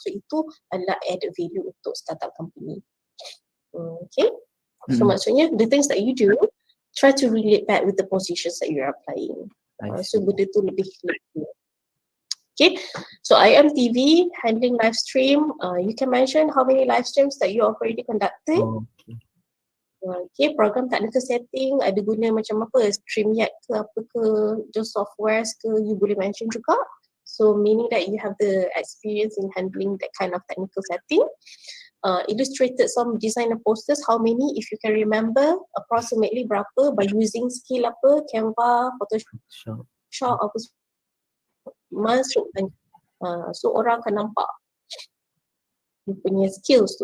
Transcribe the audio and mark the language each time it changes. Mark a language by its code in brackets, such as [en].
[ms] So itu adalah [en] added value [ms] untuk startup company. [en] Okay, so [ms] maksudnya [en] the things that you do, try to relate back with the positions that you are applying. So [ms] benda tu lebih [en] clear. Okay, so IMTV, handling live stream, you can mention how many live streams that you already conducted. [ms] Okay, [en] program technical setting, [ms] ada guna macam apa, StreamYard ke apa ke, [en] just softwares [ms] ke, you boleh mention juga. [en] So meaning that you have the experience in handling that kind of technical setting. Illustrated some design and posters, how many, if you can remember, approximately [ms] berapa, [en] by using skill apa, Canva, Photoshop, [ms] apa masukkan. So orang akan nampak dia punya skills tu.